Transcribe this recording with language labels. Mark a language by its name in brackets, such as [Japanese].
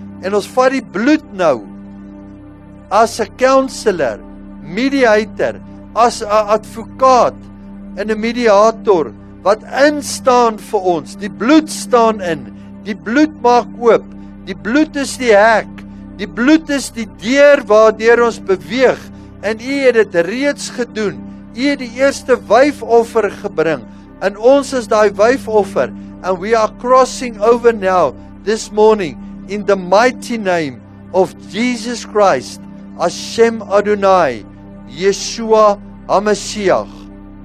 [Afrikaans] En ons vat die bloed nou as 'n counselor, mediator, as 'n advokaat en 'n mediator wat instaan vir ons. Die bloed staan in. Die bloed maak oop. Die bloed is die hek. Die bloed is die deur waardeur ons beweeg. En U het dit reeds gedoen. U het die eerste wyfoffer gebring. En ons is daai wyfoffer. [English] And we are crossing over now this morning in the mighty name of Jesus Christ, Hashem Adonai, Yeshua HaMashiach.